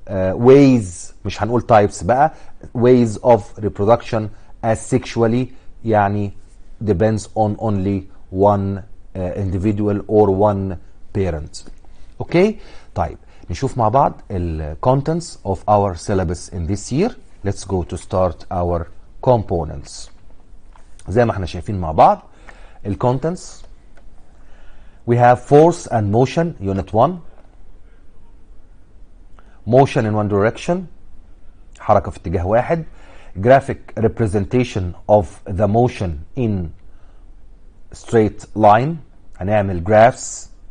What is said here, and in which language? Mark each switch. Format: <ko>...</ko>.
<en>ways،</en> <ar>مش هنقول</ar> <en>types بقى، ways of reproduction as sexually، يعني depends on only one individual or one parent.</en> <ar>اوكي طيب نشوف مع بعض ال</ar> <en>contents of our syllabus in this year. Let's go to start our components.</en> <ar>زي ما احنا شايفين مع بعض ال contents.</ar> <en>We have force and motion unit 1. motion in one direction،</en> <ar>حركة في اتجاه واحد.</ar> <en>graphic representation of the motion in straight line، هنعمل graphs.</en>